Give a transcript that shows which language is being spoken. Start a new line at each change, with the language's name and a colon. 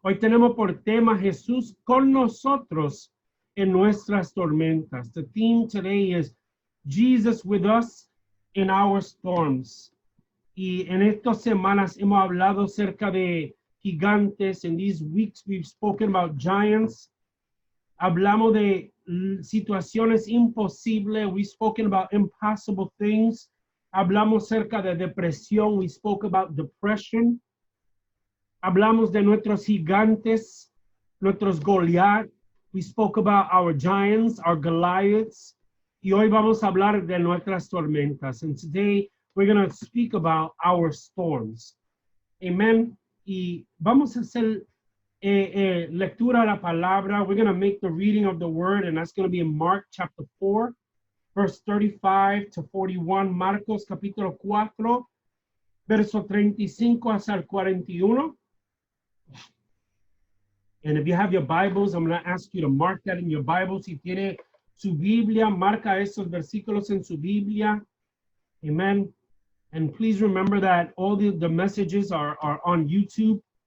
Spanish: Hoy tenemos por tema Jesús con nosotros en nuestras tormentas.
English: The theme today is Jesus with us in our storms.
Spanish: Y en estas semanas hemos hablado acerca de gigantes.
English: In these weeks we've spoken about giants.
Spanish: Hablamos de situaciones imposibles.
English: We've spoken about impossible things.
Spanish: Hablamos acerca de depresión.
English: We spoke about depression.
Spanish: Hablamos de nuestros gigantes, nuestros Goliath.
English: We spoke about our giants, our Goliaths.
Spanish: Y hoy vamos a hablar de nuestras tormentas.
English: And today we're going to speak about our storms. Amen.
Spanish: Y vamos a hacer lectura de la palabra.
English: We're going to make the reading of the word, and that's going to be in Mark chapter 4, verse 35 to 41.
Spanish: Marcos capítulo 4, verso 35 hasta el 41.
English: And if you have your Bibles, I'm going to ask you to mark that in your Bible.
Spanish: Si tiene su Biblia, marca esos versículos en su Biblia. Amen.
English: And please remember that all the messages are on YouTube.